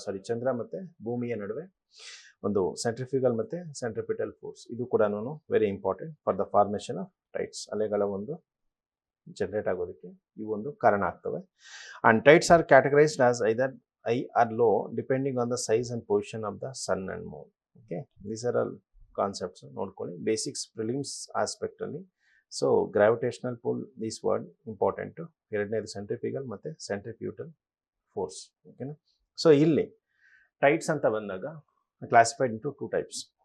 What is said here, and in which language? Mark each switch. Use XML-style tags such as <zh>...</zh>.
<kn>ಚಂದ್ರ ಮತ್ತು ಭೂಮಿಯ ನಡುವೆ ಒಂದು ಸೆಂಟ್ರಿಫ್ಯೂಗಲ್ ಮತ್ತು ಸೆಂಟ್ರಿಪಿಟಲ್ ಫೋರ್ಸ್, ಇದು ಕೂಡ</kn> <en>Very important for the formation of tides.</en> <kn>ಅಲೆಗಳ ಒಂದು ಜನರೇಟ್ ಆಗೋದಕ್ಕೆ ಇವು ಒಂದು ಕಾರಣ ಆಗ್ತವೆ.</kn> <en>And tides are categorised as either high or low depending on the size and position of the sun and moon. Okay, these are all concepts</en> <kn>ನೋಡ್ಕೊಳ್ಳಿ basics prelims aspect ಅಲ್ಲಿ.</kn> <en>So gravitational pull, this word important.</en> <kn>ಎರಡನೇದು ಸೆಂಟ್ರಿಫಿಗಲ್ ಮತ್ತು ಸೆಂಟ್ರಿಫ್ಯೂಟಲ್ force.</kn> <en>ಓಕೆನಾ. ಸೊ</en> <kn>ಇಲ್ಲಿ tides ಅಂತ ಬಂದಾಗ</kn> <en>Classified into 2 types.</en>